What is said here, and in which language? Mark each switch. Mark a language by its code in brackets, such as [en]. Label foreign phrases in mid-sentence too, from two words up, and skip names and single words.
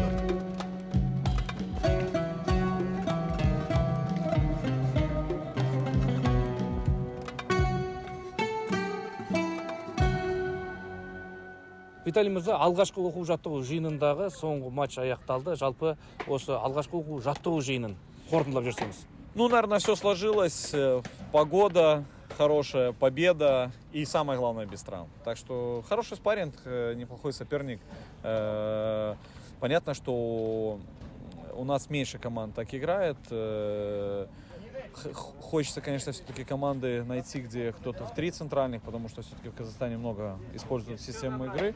[kk] Виталий Мырза, алғашқы оқу жаттығу жиынындағы соңғы матч аяқталды. Жалпы осы алғашқы оқу жаттығу жиынын қорытындылап жүрсеңіз. [ru] Ну, наверное, все сложилось. Погода хорошая, победа и, самое главное, без травм. Так что хороший спарринг, неплохой соперник. Понятно, что у нас меньше команд так играет. Хочется, конечно, все-таки команды найти, где кто-то в 3 центральных, потому что все-таки в Казахстане много используют систему игры.